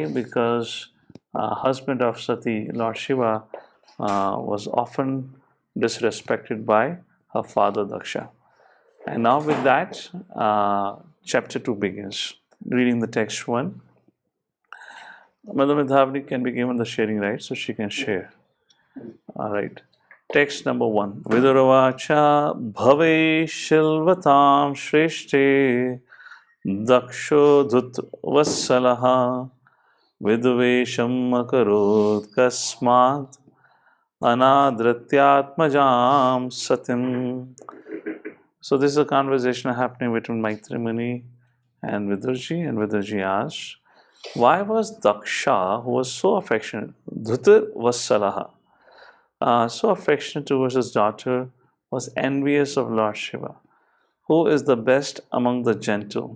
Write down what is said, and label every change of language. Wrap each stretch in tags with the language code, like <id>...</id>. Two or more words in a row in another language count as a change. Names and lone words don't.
<en>Because husband of Sati, Lord Shiva, was often disrespected by her father Daksha. And now with that, chapter 2 begins. Reading the text 1. Madam Medhavni can be given the sharing right, so she can share. All right. Text number 1.</en> <sa>विदुरउवाच भवे शीलवतां श्रेष्ठे दक्षो दुहितृ वत्सलः विद्वेषम् अकरोत् कस्मात् अनादृत्यात्मजां सतीम्.</sa> <en>So this is a conversation happening between Maitri Muni and Vidurji, and Vidurji asked, why was Daksha, who was so affectionate,</en> <sa>दुहितृ वत्सलः,</sa> <en>so affectionate towards his daughter, was envious of Lord Shiva, who is the best among the gentle?</en>